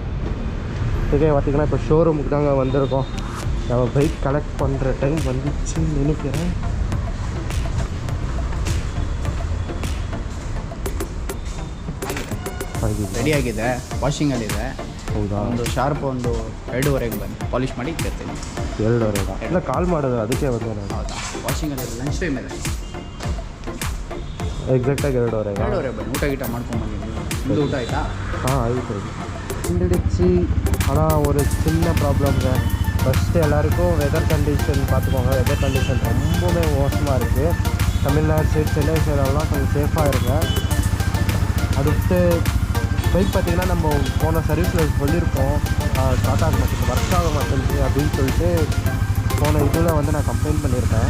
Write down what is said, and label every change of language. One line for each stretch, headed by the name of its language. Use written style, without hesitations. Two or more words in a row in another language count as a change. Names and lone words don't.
Tamil: ஓகே பார்த்திங்கன்னா இப்போ ஷோரூமுக்கு தாங்க வந்திருக்கோம். நம்ம
English: bike collect
Tamil: பண்ணுற டைம் வந்துச்சுன்னு நினைக்கிறேன்.
Kannada: ರೆಡಿ ಆಗಿದೆ. ವಾಷಿಂಗ್ ಅಲ್ಲಿದೆ. ಹೌದಾ? ಒಂದು ಶಾರ್ಪ್ ಒಂದು 2:30 ಬಂದು ಪಾಲಿಶ್ ಮಾಡಿ ಇಟ್ಟಿರ್ತೀನಿ. 2:30 ಇಲ್ಲ ಕಾಲ್ ಮಾಡೋದು ಅದಕ್ಕೆ ಬಂದೆ ನಾನು. ಹೌದಾ? ವಾಷಿಂಗಲ್ಲಿ
English: lunch time
Kannada: ಇದೆ. ಎಕ್ಸಾಕ್ಟಾಗಿ 2:30 ಬನ್ನಿ. ಊಟ ಗೀಟ ಮಾಡ್ಕೊಂಡು ಬಂದಿದ್ದೀನಿ. ನಿಮ್ಮದು ಊಟ ಆಯಿತಾ? ಹಾಂ ಆಯಿತು.
Tamil: ಹಿಂದಿಡಿச்சு ஆனால் ஒரு சின்ன ப்ராப்ளம்ங்க. ஃபஸ்ட்டு எல்லாருக்கும்
English: weather condition
Tamil: பார்த்துக்கோங்க.
English: weather condition
Tamil: ரொம்பவே மோசமாக இருக்குது. தமிழ்நாடு சைடு, சென்னை சைடெல்லாம் கொஞ்சம் சேஃபாக இருங்க. அடுத்து பைக் பார்த்திங்கன்னா நம்ம போன சர்வீஸில் சொல்லியிருப்போம், ஸ்டார்ட் ஆக மாட்டேங்குது, ஒர்க் ஆக மாட்டேங்குது அப்படின்னு சொல்லிட்டு போன இதில் வந்து நான் கம்ப்ளைண்ட் பண்ணியிருக்கேன்.